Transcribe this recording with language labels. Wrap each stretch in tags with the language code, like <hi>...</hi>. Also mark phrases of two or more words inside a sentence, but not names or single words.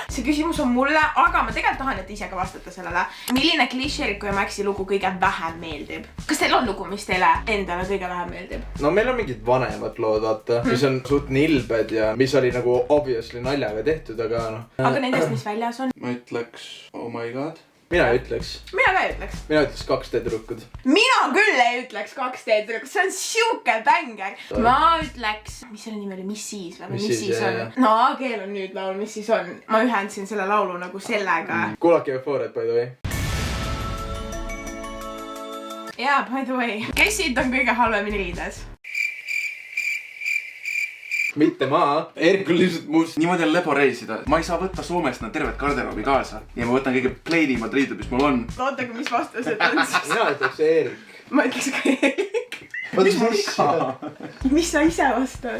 <et>See küsimus on mulle, aga ma tegelikult tahan, et ise ka vastata sellele. Milline Klišeriku ja Maxi lugu kõige vähem meeldib? Kas teil on lugu, mis teile endale kõige vähem meeldib? No meil on mingid vanemad lood, vaata. Mis on suht nilbed ja mis oli nagu</et> <en>obviously naljaga</en> <et>tehtud, aga noh. Aga nendest, mis väljas on? Ma ütleks</et> <en>Oh my god.</en> <et>mina ei ütleks. mina ka ei ütleks. mina ütleks 2D tüdrukud. mina küll ei ütleks 2D tüdrukud, see on siuke bänger. ma ütleks, mis selle nimi oli, mis siis või? mis siis on? no AG-l on nüüd laul, mis siis on. ma ühendasin selle laulu nagu sellega. kuulake Euphoriat</et> <en>by the way.</en> <et>jaa,</et> <en>by the way.</en> <et>kes siit on kõige halvemini riides? mitte ma, Erik on lihtsalt must. niimoodi on lebo reisida. ma ei saa võtta Soomest nad tervet garderoobi kaasa ja ma võtan kõige plainimad riided, mis mul on. ootagi, mis vastused on siis? mina ütleks Erik. ma ütleks ka Erik. mis sa ise vastad?</et>